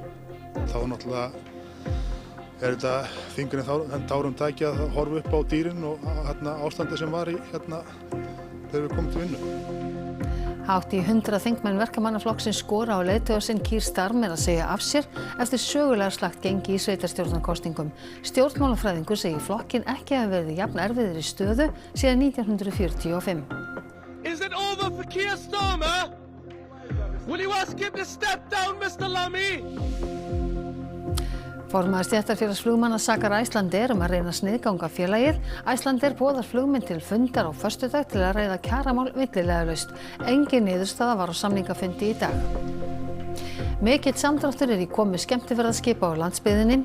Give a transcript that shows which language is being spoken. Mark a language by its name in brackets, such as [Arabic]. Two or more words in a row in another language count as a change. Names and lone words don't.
[Icelandic] Þá náttúrulega þetta fingurinn tárum tæki að horfa upp á dýrin og ástandi sem var í þegar við komum til vinnu. Hátt í 100 þingmenn verkamannaflokksins skora á leiðtoga sinn Keir Starmer að segja af sér eftir sögulega slakt gengi í sveitarstjórnarkosningum. Stjórnmálafræðingur segir flokkinn ekki hafa verið jafn erfiðri stöðu síðan 1945. [English] Is it over for Keir Starmer? Will you ask him to step down, Mr. Lammy? [Icelandic] Formaður stéttarfélags flugmanna sakar Icelandair að reyna að sniðganga félagið. Icelandair boðar flugmenn til fundar á föstudag til að ræða kjaramál milliliðalaust. Engin niðurstaða var á samningafundi í dag. Mikill samdráttur í komu skemmtiferðaskipa á landsbyggðinni.